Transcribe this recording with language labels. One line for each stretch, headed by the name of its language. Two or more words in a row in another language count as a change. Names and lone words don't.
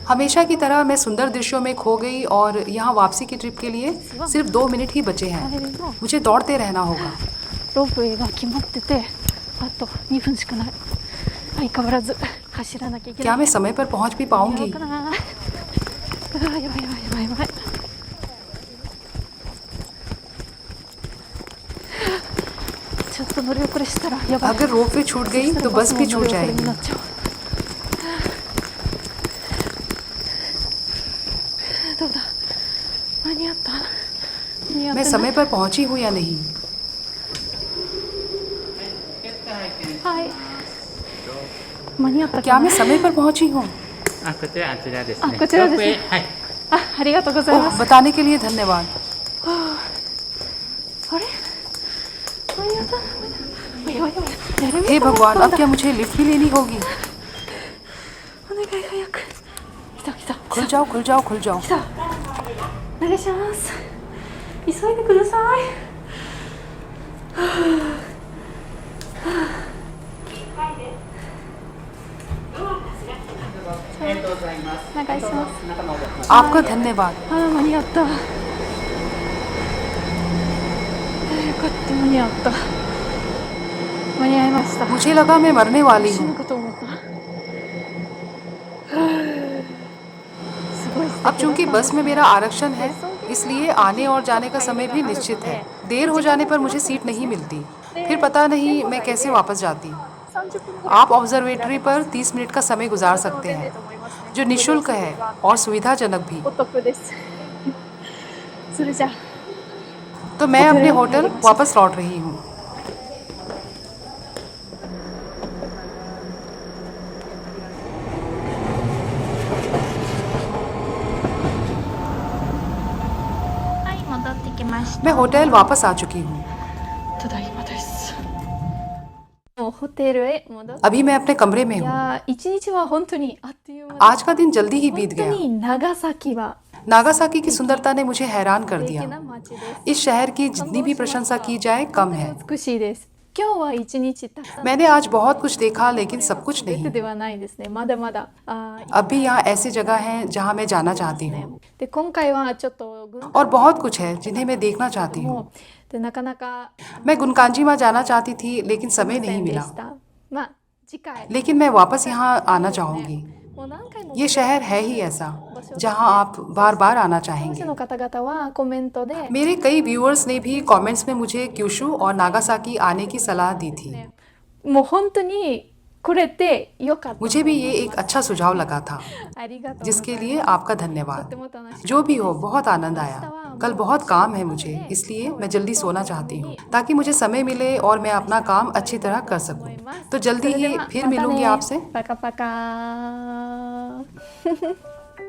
Hindi: हमेशा की तरह मैं सुंदर दृश्यों में खो गई और यहाँ वापसी की ट्रिप के लिए सिर्फ 2 मिनट ही बचे
Japanese: あ
Hindi: हैं।
Japanese: れでも
Hindi: मुझे दौड़ते रहना होगा।
Japanese: ロープウェイが決まってて、あと2分しかない。相変わらず走らなきゃいけな
Hindi: क्या
Japanese: い。
Hindi: मैं समय पर पहुँच भी
Japanese: やろ
Hindi: पाऊंगी?
Japanese: うかな。やばいやばいやばいやばい。ちょっと乗り遅れしたらやばい。
Hindi: अगर रोपवे छूट गई तो बस भी छूट
Japanese: 乗り遅れに
Hindi: जाएगी।
Japanese: なっちゃう。どうだ。間に合った。間に合っ
Hindi: मैं
Japanese: てない
Hindi: समय पर पहुंची हूँ या नहीं?
Japanese: はい。間に合ったか
Hindi: क्या
Japanese: な
Hindi: मैं समय पर पहुंची हूँ?
Japanese: あ、こちらあちらですね。あこちらですねロープウェイはい。あ、ありがとうございま
Hindi: ओह,
Japanese: す。
Hindi: बताने के लिए धन्यवाद।
Japanese: あれ間に合ったやばいやばいやばい。
Hindi: हे भगवान, अब क्या मुझे लिफ्ट भी लेनी होगी?
Japanese: お願い早く。来た来た。
Hindi: खुल जाओ खुल जाओ खुल जाओ।
Japanese: 来た。お願いします。急いでください。ありがとうございます。お願いします。中の方で。
Hindi: आपका धन्यवाद।
Japanese: あー間に合った。よかった間に合った。間に合いました。
Hindi: मुझे लगा मैं मरने वाली
Japanese: 死ぬ
Hindi: हूँ।
Japanese: かと思った。すごい素敵だった。
Hindi: अब चूंकि बस में मेरा आरक्षण है, इसलिए आने और जाने का समय भी निश्चित है। देर हो जाने पर मुझे सीट नहीं मिलती, फिर पता नहीं मैं कैसे वापस जाती।
Japanese: 30 分ぐらい
Hindi: आप ऑब्जर्वेटरी पर 30 मिनट का समय गुजार सकते हैं, जो निशुल्क है और सुविधाजनक भी।
Japanese: お得です。それじゃあ
Hindi: तो मैं अपने होटल वापस लौट रही हूँ।
Japanese: はい、戻ってきました。
Hindi: मैं होटल वापस आ चुकी हूँ।
Japanese: ただいまです。もうホテルへ戻って。
Hindi: अभी मैं अपने कमरे में
Japanese: い
Hindi: हूँ।
Japanese: やー一日は本当にあっという間で
Hindi: आज का दिन जल्दी ही बीत
Japanese: 本当
Hindi: गया।
Japanese: に長崎は
Hindi: नागासाकी की सुंदरता ने मुझे हैरान कर
Japanese: 素敵
Hindi: दिया।
Japanese: な街です。
Hindi: इस शहर की जितनी भी प्रशंसा की जाए कम है।
Japanese: 美しいです。今日は一日たくさん
Hindi: मैंने आज बहुत कुछ देखा, लेकिन सब कुछ
Japanese: 出て
Hindi: नहीं।
Japanese: ではないですね。まだまだ。
Hindi: अब भी यहाँ ऐसी जगह हैं जहाँ मैं जाना चाहती हूँ,
Japanese: で今回はちょっと軍
Hindi: और बहुत कुछ है जिन्हें मैं देखना चाहती हूँ।
Japanese: もでなかなか
Hindi: मैं गुनकांजीमा जाना चाहती थी, लेकिन समय
Japanese: せ
Hindi: नहीं
Japanese: んで
Hindi: मिला।
Japanese: した。まあ次回
Hindi: लेकिन मैं वापस यहाँ आना चाहूँगी।
Japanese: もう何回も
Hindi: ये शहर है ही ऐसा जहाँ आप बार बार आना
Japanese: 当
Hindi: चाहेंगे।
Japanese: 時の方々はコメントで
Hindi: मेरे कई व्यूअर्स ने भी कमेंट्स में मुझे क्यूशू और नागासाकी आने की सलाह दी थी।
Japanese: もう本当に来れてよかった。
Hindi: मुझे भी ये एक अच्छा सुझाव लगा था,
Japanese: ありがとう。
Hindi: जिसके लिए आपका
Japanese: とって
Hindi: धन्यवाद।
Japanese: も楽しい。
Hindi: जो भी हो, बहुत आनंद आया। कल बहुत काम है मुझे, इसलिए मैं जल्दी सोना चाहती हूँ, ताकि मुझे समय मिले और मैं अपना काम अच्छी तरह कर सकूँ। तो जल्दी ही फिर मिलूंगी आपसे। パカパカ